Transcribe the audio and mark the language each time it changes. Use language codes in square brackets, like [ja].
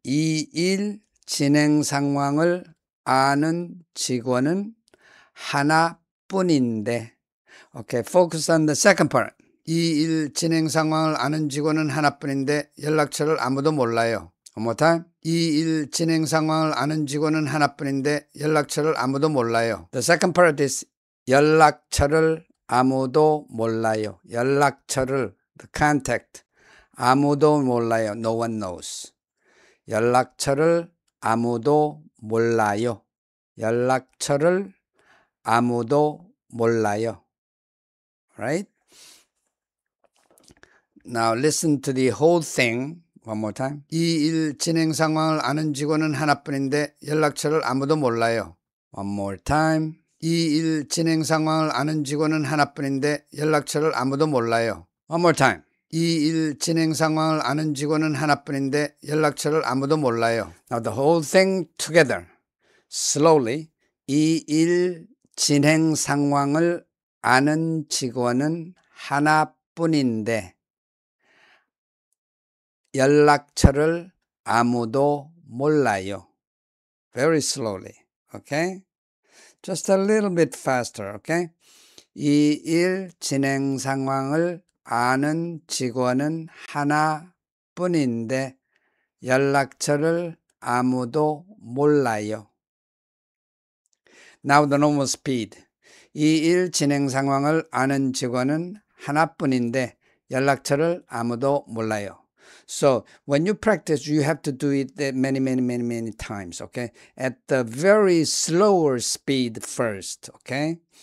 [ko] 이 일 진행 상황을 아는 직원은 하나뿐인데 [en] Okay, focus on the second part. [ko] 이 일 진행 상황을 아는 직원은 하나뿐인데 연락처를 아무도 몰라요. [en] One more time. [ko] 이 일 진행 상황을 아는 직원은 하나뿐인데 연락처를 아무도 몰라요. [en] The second part is [ko] 연락처를 아무도 몰라요. 연락처를, [en] the contact, [ko] 아무도 몰라요. [en] No one knows. [ko] 연락처를 아무도 몰라요. 연락처를 아무도 몰라요. [en] Right? Now listen to the whole thing one more time. [ko] 이 일 진행 상황을 아는 직원은 하나뿐인데 연락처를 아무도 몰라요. [en] One more time. [ko] 이 일 진행 상황을 아는 직원은 하나뿐인데 연락처를 아무도 몰라요. [en] One more time. [ko] 이 일 진행 상황을 아는 직원은 하나뿐인데 연락처를 아무도 몰라요. [en] Now the whole thing together. Slowly. [ko] 이 일 진행 상황을 아는 직원은 하나뿐인데 연락처를 아무도 몰라요. [en] Very slowly. Okay? Just a little bit faster. Okay? [ko] 이 일 진행 상황을 아는 직원은 하나뿐인데 연락처를 아무도 몰라요. [en] Now the normal speed. [ko] 이 일 진행 상황을 아는 직원은 하나뿐인데 연락처를 아무도 몰라요. [en] So when you practice, you have to do it many times, okay? At the very slower speed first, okay?